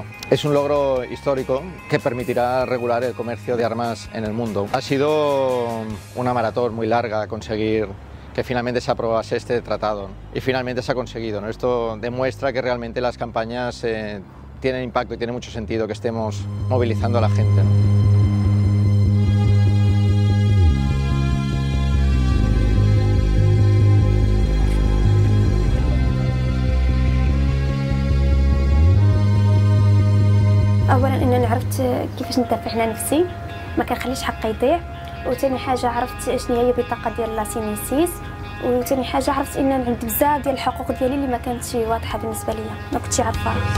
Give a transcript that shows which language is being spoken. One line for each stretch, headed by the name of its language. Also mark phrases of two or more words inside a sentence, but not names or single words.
Spanish: Es un logro histórico que permitirá regular el comercio de armas en el mundo. Ha sido una maratón muy larga conseguir que finalmente se aprobase este tratado y finalmente se ha conseguido, ¿no? Esto demuestra que realmente las campañas tienen impacto y tiene mucho sentido que estemos movilizando a la gente, ¿no?
Arabic: اولا انني عرفت كيفاش ندافع على نفسي ما كنخليش حقي يضيع وثاني حاجه عرفت شنو هي البطاقه ديال لاسينيسيس وثاني حاجه عرفت ان عندي بزاف ديال الحقوق ديالي اللي ما كانتش واضحه بالنسبه ليا ما كنتش عارفاها